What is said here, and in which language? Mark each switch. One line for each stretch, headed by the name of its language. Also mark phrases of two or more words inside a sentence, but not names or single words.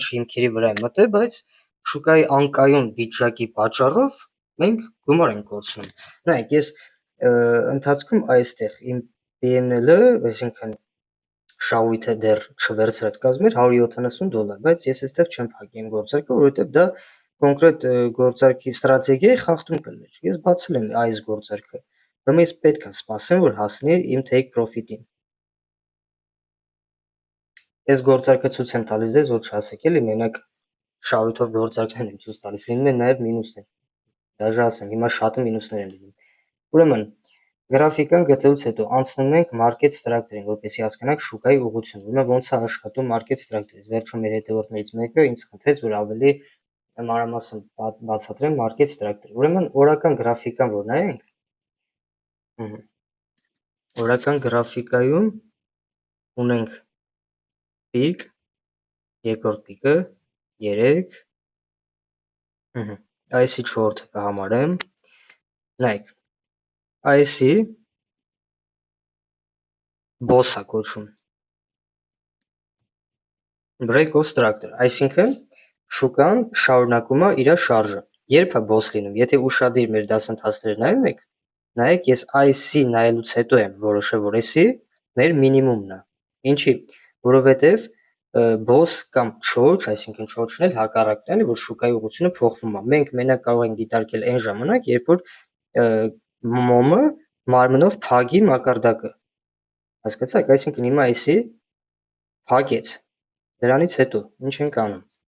Armenian: հիմքերի վրա եմ մտել, բայց շուկայի անկայուն վիճակի պատճառով մենք գումար ենք կորցնում։ Նայեք, ես ընթացքում այստեղ իմ PNL-ը, այսինքն շահույթը դեռ չվերցրած կազմեր $170, բայց ես այստեղ չեմ փակի իմ գործարքը, որովհետև դա կոնկրետ գործարքի ստրատեգիայի խախտում կլներ։ Ես բացել եմ այս գործարքը, ուրեմն ես պետք է սպասեմ, որ հասնի իմ
English: take profit-
Armenian: ին։ Այս գործարքը ցույց եմ տալիս ձեզ, որ չասեք էլի, մենակ շահույթով գործարքներ եմ ցույց տալիս, լինում են նաև մինուսներ։ Դաժե ասեմ, հիմա շատը մինուսներ են լինում։ Ուրեմն գրաֆիկան գծելուց հետո անցնում ենք
English: market structure-
Armenian: ին, որպեսզի հասկանանք շուկայի ուղղությունը։ Ուրեմն ոնց է աշխատում
English: market structure-
Armenian: ը։ Վերջում մեր հետևորդներից մեկը ինձ խնդրեց, որ ավելի մանրամասն բացատրեմ
English: market structure-
Armenian: ը։ Ուրեմն օրական գրաֆիկան որ նայենք, օրական գրաֆիկայում ունենք պիկ, երկրորդ պիկը 3, այսի 4-ը կհամարեմ, նայեք, այսի boss է կոչվում,
English: break of structure,
Armenian: այսինքն շուկան շարունակում է իր շարժը, երբ է boss լինում, եթե ուշադիր մեր դասընթացները նայում եք, նայեք, ես այսի նայելուց հետո եմ որոշել, որ այսի մեր մինիմումն է, ինչի, որովհետև boss կամ չոչ, այսինքն չոչն էլ հակառակն է, որ շուկայի ուղղությունը փոխվում է, մենք մենակ կարող ենք դիտարկել այն ժամանակ, երբ որ մոմը մարմնով փագի մակարդակը, հասկացաք, այսինքն հիմա այսի փագեց, դրանից հետո ինչ ենք անում,